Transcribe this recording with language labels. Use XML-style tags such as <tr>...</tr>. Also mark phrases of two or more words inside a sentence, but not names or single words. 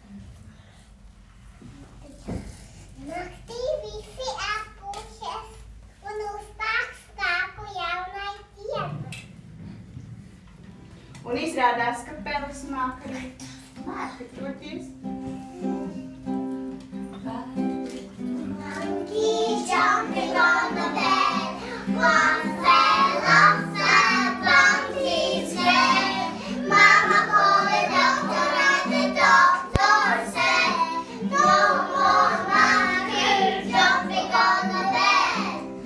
<lv>Naktī visi atpūšies un uzpāk spēku jaunai dienai. Un izrādās, ka Peles māk arī mārkatoties.</lv> <en>Monkey jumping on the bed, one fell off the monkey's head. Mama called the doctor and the doctor said, no more monkeys jumping on the bed.</en>